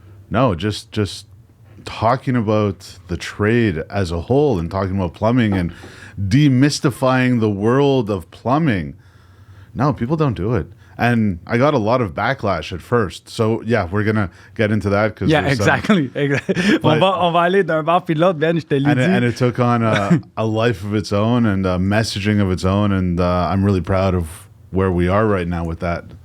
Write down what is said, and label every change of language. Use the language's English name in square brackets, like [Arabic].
[English] No, just talking about the trade as a whole and talking about plumbing and demystifying the world of plumbing. No, people don't do it. And I got a lot of backlash at first. So, yeah, we're going to get into that. Yeah, exactly. [French] On va aller d'un bord puis de l'autre, Ben, je te l'ai dit. [English] And it took on a life of its own and a messaging of its own. And I'm really proud of where we are right now with that.